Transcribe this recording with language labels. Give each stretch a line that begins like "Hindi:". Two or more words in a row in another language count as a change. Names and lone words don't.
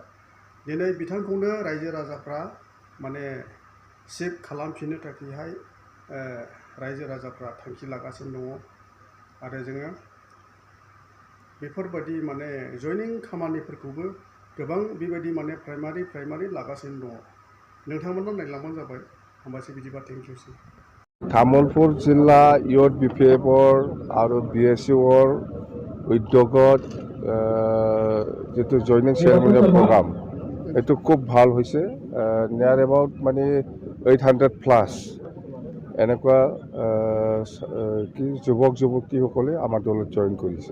Bodo: दिनै बिथांखौनो रायजो राजाफ्रा माने चिफ खालामफिननो थाखायहाय रायजो राजाफ्रा थांखि लागासिनो दङ। आरो जोङो बेफोरबायदि माने जयनिं खामानिफोरखौबो गोबां बेबायदि माने प्राइमारि लागासिनो दङ। नोंथांमोना नायलांबानो जाबाय। हामबायसै बिदिबा, थेंक इउसै।
Assamese: तामुलपुर जिल्ला इउथ BPFৰ আৰু BSUৰ উদ্যোগত যিটো
English: joining ceremonial program
Assamese: এইটো খুব ভাল হৈছে।
English: near about
Assamese: মানে 800+ এনেকুৱা কি যুৱক যুৱতীসকলে আমাৰ দলত জইন কৰিছে।